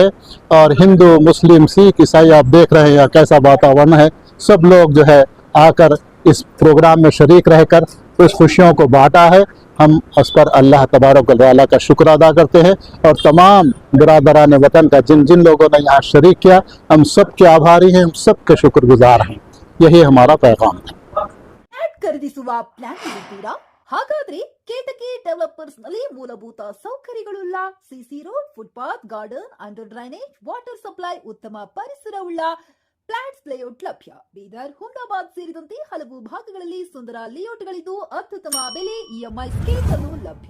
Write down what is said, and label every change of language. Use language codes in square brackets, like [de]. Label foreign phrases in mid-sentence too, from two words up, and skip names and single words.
[hi] और हिंदू मुस्लिम सिख ईसाई आप देख रहे हैं यहाँ कैसा वातावरण है, सब लोग जो है आकर इस प्रोग्राम में शरीक रहकर इस खुशियों को बांटा है। हम उस पर [ar] الله تبارك وتعالى [hi] का शुक्र अदा करते हैं और तमाम बिरादरान वतन का जिन जिन लोगों ने यहाँ शरीक किया हम सब के आभारी हैं, हम सब के शुक्रगुजार हैं। यही हमारा पैगाम है। [kn] ಫ್ಲಾಟ್ ಖರೀದಿಸುವ ಪ್ಲಾನ್ ಇದ್ದೀರಾ? ಹಾಗಾದ್ರೆ ಕೇತಕಿ ಡೆವಲಪರ್ಸ್ ನಲ್ಲಿ ಮೂಲಭೂತ ಸೌಕರ್ಯಗಳುಳ್ಳ [en] CC road, footpath, garden, under drainage, water supply, [kn] ಉತ್ತಮ ಪರಿಸರವುಳ್ಳ [en] flats layout [kn] ಲಭ್ಯ. ಬೀದರ್, ಹುಮ್ನಾಬಾದ್ ಸೇರಿದಂತೆ ಹಲವು ಭಾಗಗಳಲ್ಲಿ ಸುಂದರ ಲೇಔಟ್ಗಳಿದ್ದು ಅತ್ಯುತ್ತಮ ಬೆಲೆ, [en] EMI schemes [kn] ಅನ್ನು ಲಭ್ಯ.